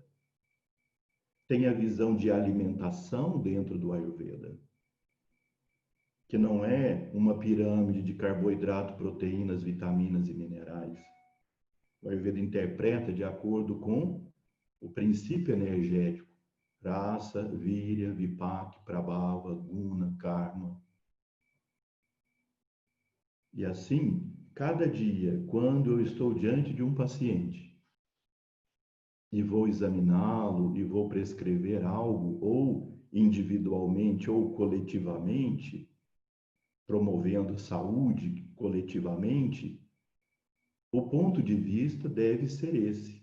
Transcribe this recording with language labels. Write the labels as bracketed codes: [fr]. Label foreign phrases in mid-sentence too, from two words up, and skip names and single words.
[pt] Tem a visão de alimentação dentro do Ayurveda, que não é uma pirâmide de carboidrato, proteínas, vitaminas e minerais. O Ayurveda interpreta de acordo com o princípio energético, [sa] रस वीर्य विपाक प्रभाव गुण कर्म. [pt] E assim, cada dia, quando eu estou diante de um paciente e vou examiná-lo e vou prescrever algo, ou individualmente ou coletivamente, promovendo saúde coletivamente, o ponto de vista deve ser esse.